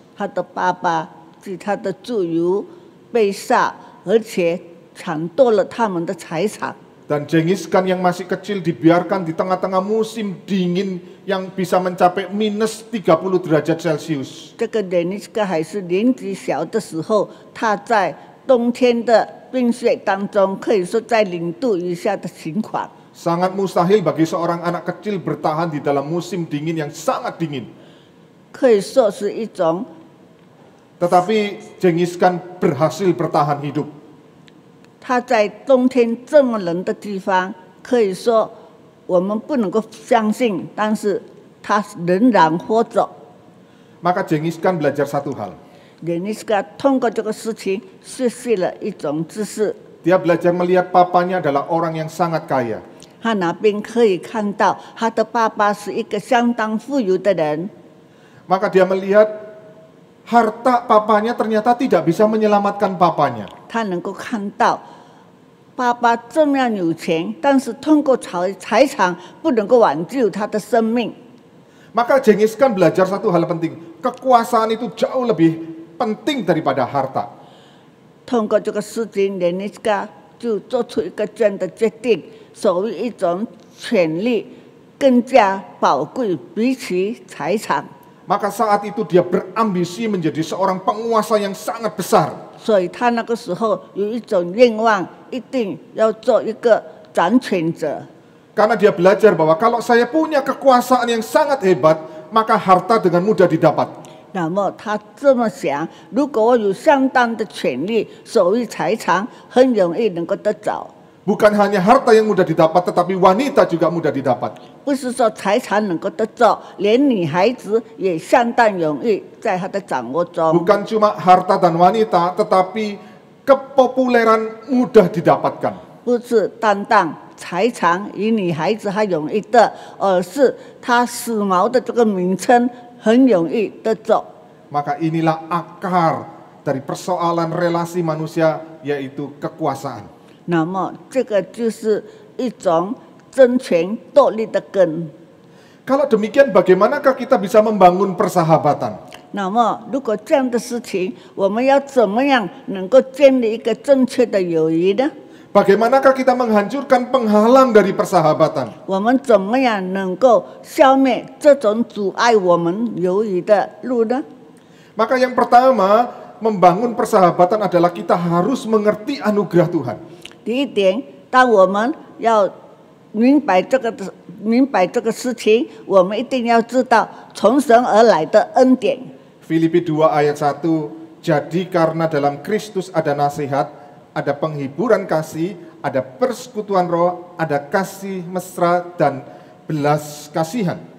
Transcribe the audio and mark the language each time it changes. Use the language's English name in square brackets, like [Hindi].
[Chinese] 他的爸爸及他的族友被杀，而且抢夺了他们的财产。 [Indonesian] Dan Genghis Khan yang masih kecil dibiarkan di tengah-tengah musim dingin yang bisa mencapai minus 30 derajat Celcius. [Chinese] 这个 Genghis-Khan 还是年纪小的时候，他在冬天的冰雪当中，可以说在0度以下的情况。 [Indonesian] Sangat mustahil bagi seorang anak kecil bertahan di dalam musim dingin yang sangat dingin. [Chinese] 可以说是一种， [Indonesian] Tetapi Genghis Khan berhasil bertahan hidup. [Chinese] 他在冬天这么冷的地方，可以说我们不能够相信，但是他仍然活着。 [Indonesian] Maka Genghis Khan belajar satu hal. [Chinese] Genghis-Khan 通过这个事情学习了一种知识， [Indonesian] Dia belajar melihat papanya adalah orang yang sangat kaya. [Chinese] 他那边可以看到他的爸爸是一个相当富有的人。 [Indonesian] Maka dia melihat harta papanya ternyata tidak bisa menyelamatkan papanya. [Chinese] 他能够看到爸爸这么样有钱，但是通过财产不能够挽救他的生命。 [Indonesian] Maka Genghis Khan belajar satu hal penting. Kekuasaan itu jauh lebih penting daripada harta. [Chinese] 通过这个事情 ，Genghis-Khan 就做出一个这样的决定，所谓一种权利更加宝贵，比起财产。 [Indonesian] Maka saat itu dia berambisi menjadi seorang penguasa yang sangat besar. [Chinese] 所以他那个时候有一种愿望，一定要做一个掌权者。 [Indonesian] Karena dia belajar bahwa kalau saya punya kekuasaan yang sangat hebat, maka harta dengan mudah didapat. [Chinese] 那么他这么想，如果我有相当的权利，所谓财产很容易能够得着。 [Indonesian] Bukan hanya harta yang mudah didapat, tetapi wanita juga mudah didapat. [Chinese] 不是说财产能够得着，连女孩子也相当容易在他的掌握中。 [Indonesian] Bukan cuma harta dan wanita, tetapi kepopuleran mudah didapatkan. [Chinese] 不是单单财产与女孩子还容易得，而是他时髦的这个名称很容易得着。 [Indonesian] Maka inilah akar dari persoalan relasi manusia, yaitu kekuasaan. [Chinese] 那么这个就是一种争权夺利的根。 [Indonesian] Kalau demikian, bagaimanakah kita bisa membangun persahabatan? [Chinese] 那么如果这样的事情，我们要怎么样能够建立一个正确的友谊呢？ [Indonesian] Bagaimanakah kita menghancurkan penghalang dari persahabatan? [Chinese] 我们怎么样能够消灭这种阻碍我们友谊的路呢？ [Indonesian] Maka yang pertama, membangun persahabatan adalah kita harus mengerti anugerah Tuhan. [Chinese] 第一点，当我们要明白这个事情，我们一定要知道从神而来的恩典。 [Indonesian] Filipi 2 ayat 1, jadi karena dalam Kristus ada nasihat, ada penghiburan kasih, ada persekutuan roh, ada kasih mesra dan belas kasihan.